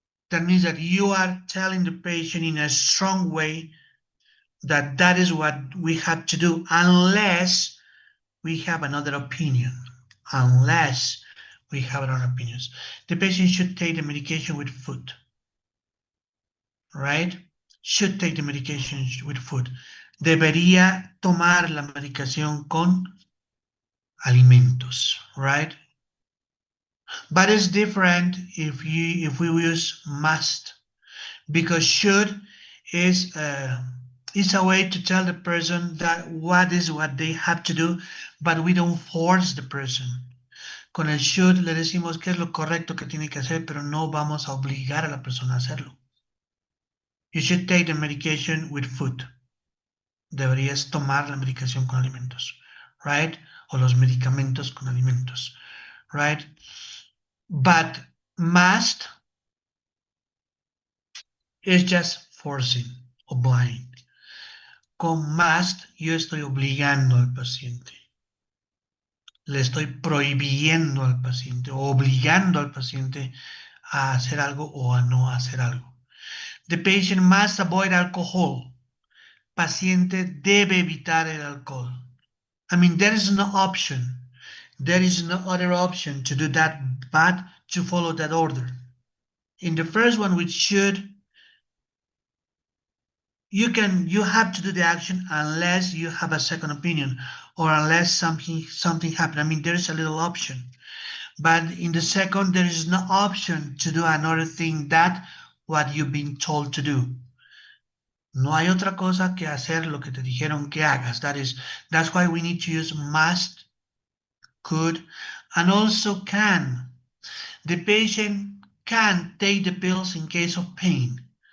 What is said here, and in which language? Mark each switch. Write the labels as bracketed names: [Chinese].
[English] That means that you are telling the patient in a strong way that that is what we have to do unless we have another opinion. Unless we have other opinions. The patient should take the medication with food. Right? Should take the medication with food. [Spanish] Debería tomar la medicación con alimentos. [English] Right? But it's different if we use must, because should is a way to tell the person that what is what they have to do, but we don't force the person. [Spanish] Con el should le decimos qué es lo correcto que tiene que hacer, pero no vamos a obligar a la persona a hacerlo. [English] You should take the medication with food. [Spanish] deberías tomar la medicación con alimentos, right? O los medicamentos con alimentos, right? [English] But must is just forcing o blind. [Spanish] Con must yo estoy obligando al paciente. Le estoy prohibiendo al paciente o obligando al paciente a hacer algo o a no hacer algo. [English] The patient must avoid alcohol. [Spanish] Paciente debe evitar el alcohol. [English] I mean, there is no option. There is no other option to do that but to follow that order. In the first one, which should, you have to do the action unless you have a second opinion or unless something happened. I mean, there is a little option. But in the second, there is no option to do another thing that what you've been told to do. [Spanish] No hay otra cosa que hacer lo que te dijeron que hagas. [English] That's why we need to use must, could, and also can. The patient can take the pills in case of pain.